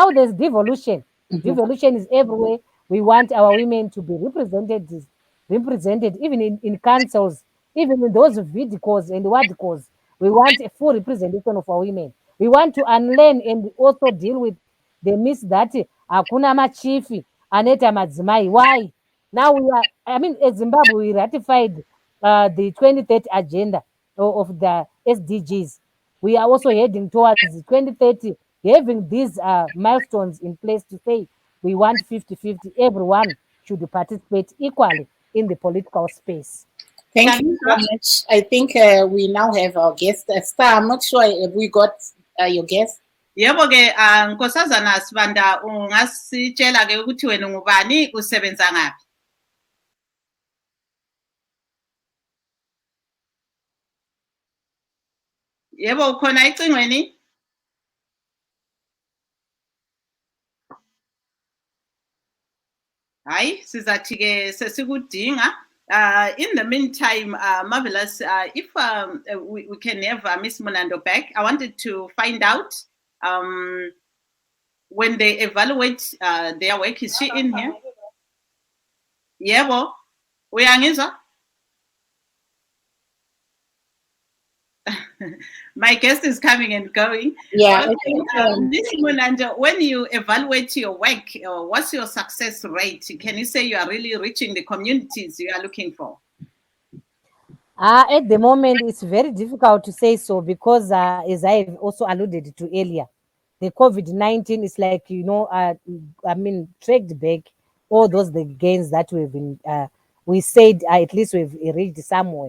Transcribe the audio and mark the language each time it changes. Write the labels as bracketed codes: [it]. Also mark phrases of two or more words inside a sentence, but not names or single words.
[en] Now there's devolution. Devolution is everywhere. We want our women to be represented even in councils, even in those vidicals and wadicals. We want a full representation of our women. We want to unlearn and also deal with the myths that [sn] hakuna machifi aneta madzimai. [en] Why? Now we are, I mean, as Zimbabwe, we ratified the 2030 agenda of the SDGs. We are also heading towards 2030, having these milestones in place to say we want 50-50. Everyone should participate equally in the political space. Thank you so much. I think we now have our guest, Star. I'm not sure if we got your guest. [nd] Yebo ke Nkosazana Sibanda ungasitshela ke ukuthi wena ngubani usebenza ngaphi? Yebo ukhona icingweni? Hayi sizathi ke sesikudinga. [en] In the meantime, Marvellous, if we can have Miss Munando back, I wanted to find out when they evaluate their work. Is she in here? [nd] Yebo, uyangizwa? [en] My guest is coming and going. Yeah. Miss Munando, when you evaluate your work, what's your success rate? Can you say you are really reaching the communities you are looking for? At the moment, it's very difficult to say so because, as I've also alluded to earlier, the COVID-19 is like, tracked back all those the gains that we've been, we said at least we've reached somewhere.